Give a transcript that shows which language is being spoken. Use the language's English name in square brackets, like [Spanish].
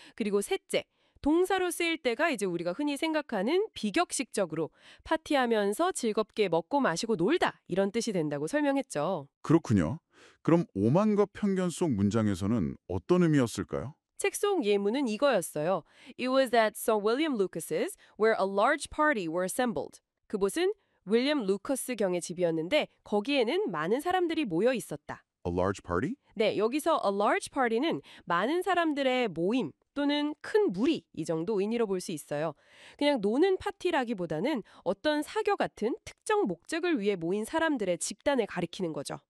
[Korean] 그리고 셋째, 동사로 쓰일 때가 이제 우리가 흔히 생각하는 비격식적으로 파티하면서 즐겁게 먹고 마시고 놀다 이런 뜻이 된다고 설명했죠. 그렇군요. 그럼 오만과 편견 속 문장에서는 어떤 의미였을까요? 책 속 예문은 이거였어요. [English] It was at Sir William Lucas's where a large party were assembled. [Korean] 그곳은 윌리엄 루커스 경의 집이었는데 거기에는 많은 사람들이 모여 있었다. [English] A large party? [Korean] 네, 여기서 [English] a large party [Korean] 는 많은 사람들의 모임 또는 큰 무리 이 정도 의미로 볼 수 있어요. 그냥 노는 파티라기보다는 어떤 사교 같은 특정 목적을 위해 모인 사람들의 집단을 가리키는 거죠.